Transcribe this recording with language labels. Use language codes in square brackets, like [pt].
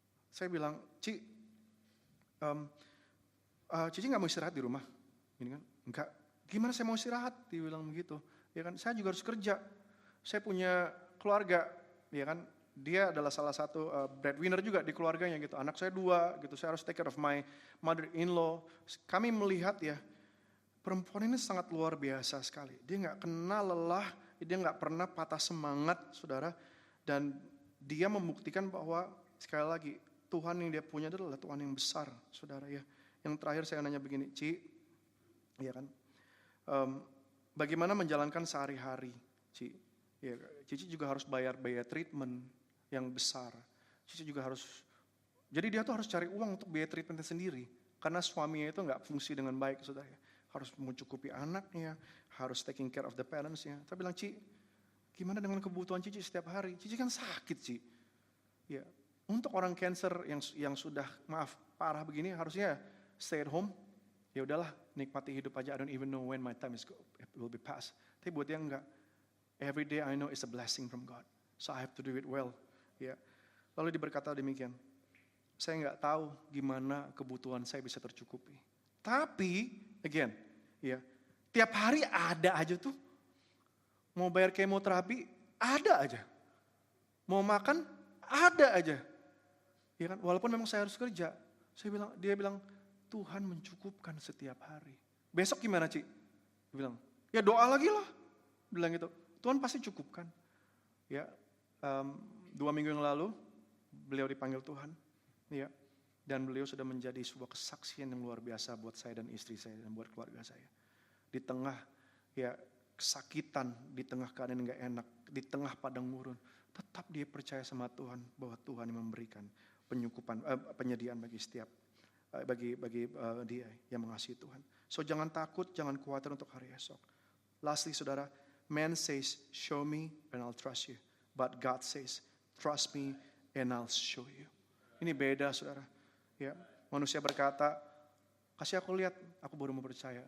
[id] Saya bilang, Cici nggak mau istirahat di rumah, ini kan? Enggak. Gimana saya mau istirahat? Dia bilang begitu. Ya kan? Saya juga harus kerja. Saya punya keluarga, ya kan? Dia adalah salah satu breadwinner juga di keluarganya gitu. Anak saya 2, gitu. Saya harus [en] take care of my mother-in-law. [id] Kami melihat ya, perempuan ini sangat luar biasa sekali. Dia nggak kenal lelah, dia nggak pernah patah semangat, saudara. Dan dia membuktikan bahwa sekali lagi Tuhan yang dia punya adalah Tuhan yang besar, saudara ya. Yang terakhir saya nanya begini, ya kan, bagaimana menjalankan sehari-hari, ya, Cici juga harus bayar treatment yang besar. Cici juga harus, jadi dia tuh harus cari uang untuk biaya treatmentnya sendiri, karena suaminya itu nggak fungsi dengan baik, saudara ya. Harus mencukupi anaknya, harus [en] taking care of the parents- [id] nya. Saya bilang, gimana dengan kebutuhan Cici setiap hari? Cici kan sakit, ya. Untuk orang cancer yang sudah parah begini harusnya [en] stay at home, [id] ya udahlah nikmati hidup aja. [en] I don't even know when my time will be past. [id] Tapi buat dia enggak. [en] Every day I know it's a blessing from God, so I have to do it well. [id] Ya. Lalu berkata demikian, saya nggak tahu gimana kebutuhan saya bisa tercukupi. Tapi again, ya tiap hari ada aja tuh. Mau bayar kemoterapi ada aja. Mau makan ada aja. Ya kan, walaupun memang saya harus kerja. Dia bilang, Tuhan mencukupkan setiap hari. Besok gimana, Ci? Dia bilang, ya doa lagi lah. Bilang gitu, Tuhan pasti cukupkan. Ya, 2 minggu yang lalu, beliau dipanggil Tuhan. Ya, dan beliau sudah menjadi sebuah kesaksian yang luar biasa buat saya dan istri saya dan buat keluarga saya. Di tengah ya kesakitan, di tengah keadaan yang gak enak, di tengah padang gurun, tetap dia percaya sama Tuhan bahwa Tuhan yang memberikan penyediaan bagi setiap bagi dia yang mengasihi Tuhan. So jangan takut, jangan khawatir untuk hari esok. [en] Lastly, [id] saudara, [en] man says, show me and I'll trust you. But God says, trust me and I'll show you. [id] Ini beda, saudara. Ya, manusia berkata, kasih aku lihat, aku baru mau percaya.